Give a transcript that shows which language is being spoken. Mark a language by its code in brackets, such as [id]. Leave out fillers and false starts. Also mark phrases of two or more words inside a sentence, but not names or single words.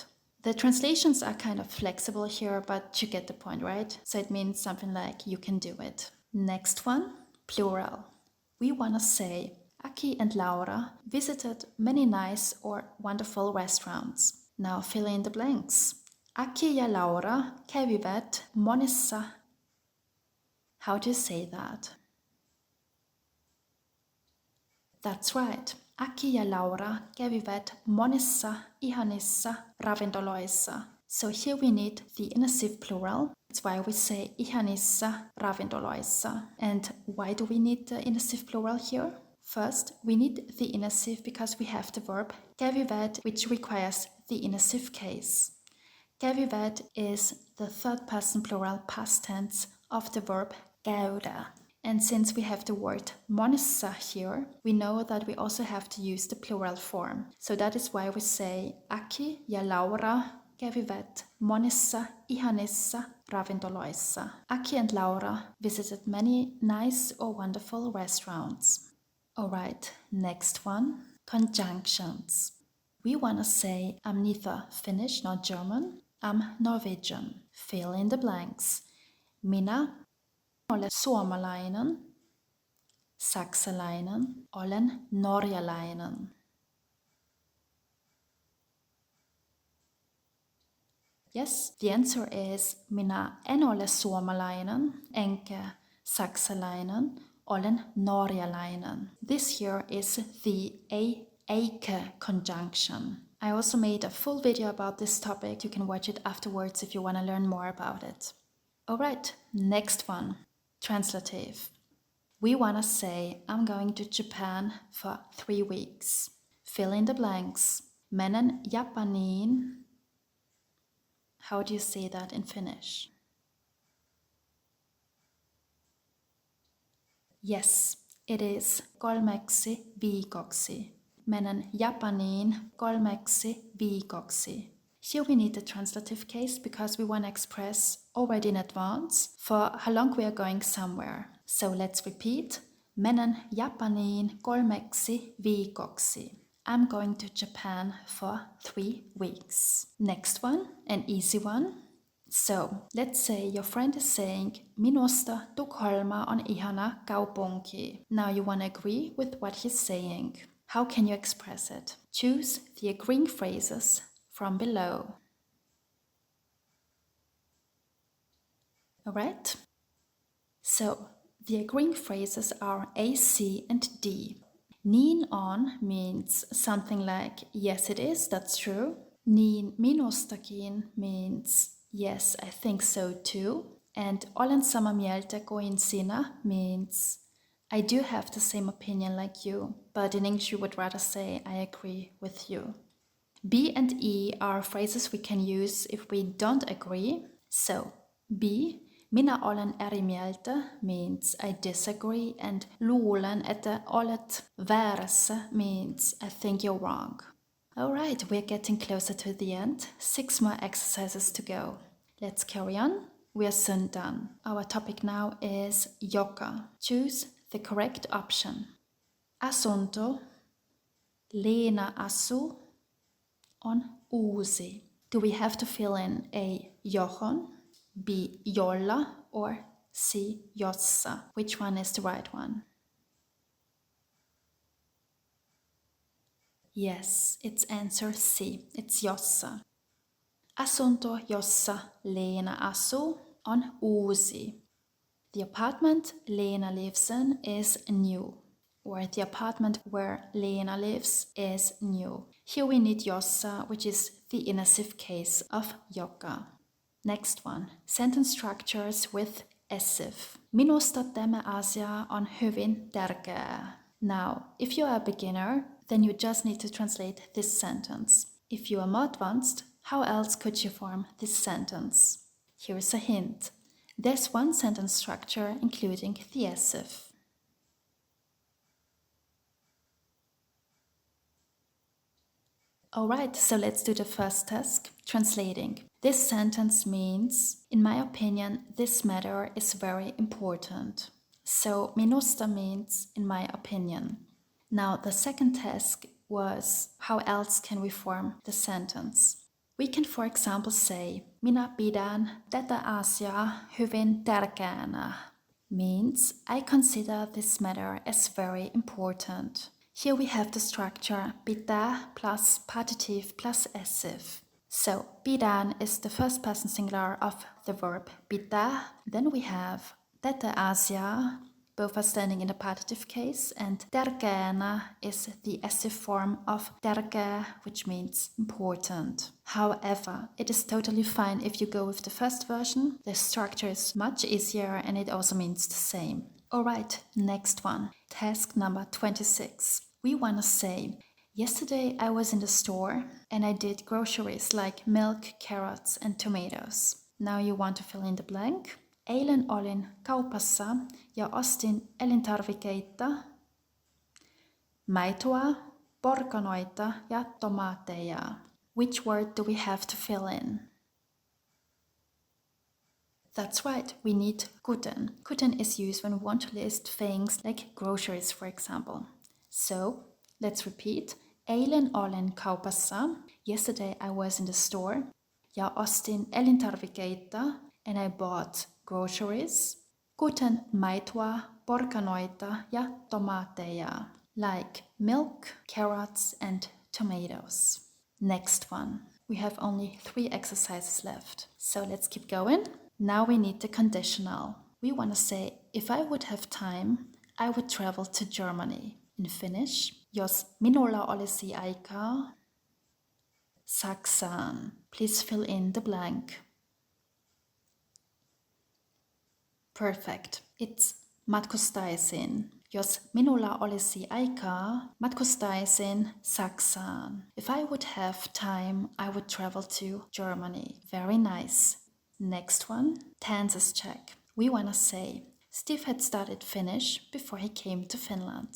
[en] The translations are kind of flexible here, but you get the point, right? So it means something like, you can do it. Next one, plural. We wanna say, Aki and Laura visited many nice or wonderful restaurants. Now fill in the blanks. [fi] Aki ja Laura kävivät monissa. [en] How do you say that? That's right. [fi] Aki ja Laura kävivät monissa ihanissa ravintoloissa. [en] So here we need the inessive plural. That's why we say [fi] ihanissa ravintoloissa. [en] And why do we need the inessive plural here? First, we need the inessive because we have the verb kävivät, which requires the inessive case. Kävivät is the third person plural past tense of the verb käydä. And since we have the word monissa here, we know that we also have to use the plural form. So that is why we say [fi] Aki ja Laura kävivät monissa ihanissa ravintoloissa. [en] Aki and Laura visited many nice or wonderful restaurants. Alright, next one, conjunctions. We want to say I'm neither Finnish nor German, I'm Norwegian. Fill in the blanks. [fi] Minä olen suomalainen, saksalainen, olen norjalainen. [en] Yes, the answer is [fi] minä en ole suomalainen enkä saksalainen, olen norjalainen. [en] This here is the eikä conjunction. I also made a full video about this topic. You can watch it afterwards if you want to learn more about it. Alright, next one. Translative. We want to say I'm going to Japan for 3 weeks. Fill in the blanks. [fi] Menen Japaniin. [en] How do you say that in Finnish? Yes, it is 3 viikoksi. [fi] Menen Japaniin 3 viikoksi. [en] Here we need the translative case because we want to express already in advance for how long we are going somewhere. So let's repeat. [fi] Menen Japaniin 3 viikoksi. [en] I'm going to Japan for 3 weeks. Next one, an easy one. So, let's say your friend is saying, [fi] minusta Tukholma on ihana kaupunki. [en] Now you want to agree with what he's saying. How can you express it? Choose the agreeing phrases from below. Alright? So, the agreeing phrases are A, C, and D. [fi] Niin on [en] means something like, yes it is, that's true. [fi] Niin minustakin [en] means, yes, I think so too. And [fi] olen samaa mieltä kuin sinä [en] means, I do have the same opinion like you, but in English you would rather say, I agree with you. B and E are phrases we can use if we don't agree. So, B, [fi] minä olen eri mieltä [en] means I disagree, and [fi] luulen, että olet väärässä [en] means I think you're wrong. Alright, we're getting closer to the end. 6 more exercises to go. Let's carry on. We are soon done. Our topic now is joka. Choose the correct option. [fi] Asunto, Leena asuu, on uusi. [en] Do we have to fill in A, [fi] johon, B, jolla, [en] or C, jossa? Which one is the right one? Yes, it's answer C. It's jossa. [fi] Asunto, jossa Leena asuu, on uusi. [en] The apartment Leena lives in is new. Or the apartment where Leena lives is new. Here we need jossa, which is the inactive case of joka. Next one. Sentence structures with essive. [fi] Minusta tämä asia on hyvin tärkeä. [en] Now, if you are a beginner, then you just need to translate this sentence. If you are more advanced, how else could you form this sentence? Here's a hint. There's one sentence structure including the essive. Alright, so let's do the first task, translating. This sentence means, in my opinion, this matter is very important. So, minusta means, in my opinion. Now, the second task was, how else can we form the sentence? We can, for example, say, [fi] minä pidän tätä asiaa hyvin tärkeänä. [en] Means, I consider this matter as very important. Here we have the structure pitää plus partitive plus essive. So, pidän is the first person singular of the verb pitää. Then we have [fi] tätä asiaa, [en] both are standing in the partitive case, and tärkeänä is the essive form of tärkeä, which means important. However, it is totally fine if you go with the first version. The structure is much easier and it also means the same. Alright, next one. Task number 26. We want to say, yesterday I was in the store and I did groceries like milk, carrots and tomatoes. Now you want to fill in the blank. [fi] Eilen olin kaupassa ja ostin elintarvikkeita, maitoa, porkanoita ja tomaatteja. [en] Which word do we have to fill in? That's right, we need kuten. Kuten is used when we want to list things like groceries, for example. So, let's repeat. [fi] Eilen olin kaupassa. [en] Yesterday I was in the store. [fi] Ja ostin elintarvikkeita, [en] and I bought groceries, [fi] kuten maitoa, porkanoita ja tomaatteja, [en] like milk, carrots and tomatoes. Next one. We have only 3 exercises left. So let's keep going. Now we need the conditional. We want to say, if I would have time, I would travel to Germany. In Finnish, [fi] jos minulla olisi aikaa, Saksaan. [en] Please fill in the blank. Perfect. It's matkustaisin. [fi] Jos minulla olisi aikaa, matkustaisin Saksaan. [en] If I would have time, I would travel to Germany. Very nice. Next one, tenses check. We want to say, Steve had studied Finnish before he came to Finland.